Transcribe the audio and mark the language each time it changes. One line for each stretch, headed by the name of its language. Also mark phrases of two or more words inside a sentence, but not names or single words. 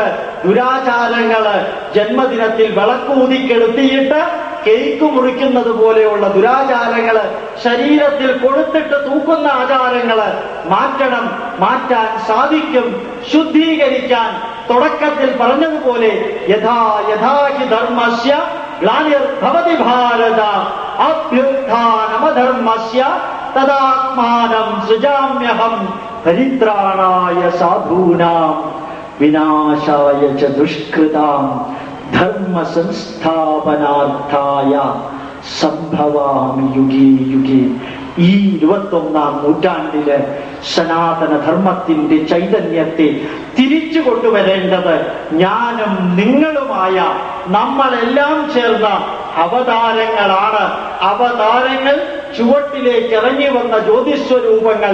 Malayalam: ദുരാചാരങ്ങള് ജന്മദിനത്തിൽ വിളക്കൂതിക്കെടുത്തിയിട്ട് കേക്ക് മുറിക്കുന്നത് പോലെയുള്ള ദുരാചാരങ്ങള്, ശരീരത്തിൽ കൊടുത്തിട്ട് തൂക്കുന്ന ആചാരങ്ങള് മാറ്റണം. മാറ്റാൻ സാധിക്കും. ശുദ്ധീകരിക്കാൻ തുടക്കത്തിൽ പറഞ്ഞതുപോലെ
Sanskrit: यथाहि धर्मस्य ग्लानिर्भवति भारत अभ्युत्थानमधर्मस्य तदात्मानं सृजाम्यहं परित्राणाय साधूनां विनाशाय च दुष्कृतां धर्म संस्थापनार्थाय सम्भवामि युगे युगे.
Malayalam: ഈ 21-ാം നൂറ്റാണ്ടില് സനാതന ധർമ്മത്തിന്റെ ചൈതന്യത്തെ തിരിച്ചു കൊണ്ടുവരേണ്ടത് ഞാനും നിങ്ങളുമായ നമ്മളെല്ലാം ചേർന്ന അവതാരങ്ങളാണ്. അവതാരങ്ങൾ ചുവട്ടിലേക്ക് ഇറങ്ങി വന്ന ജ്യോതിസ്വരൂപങ്ങൾ.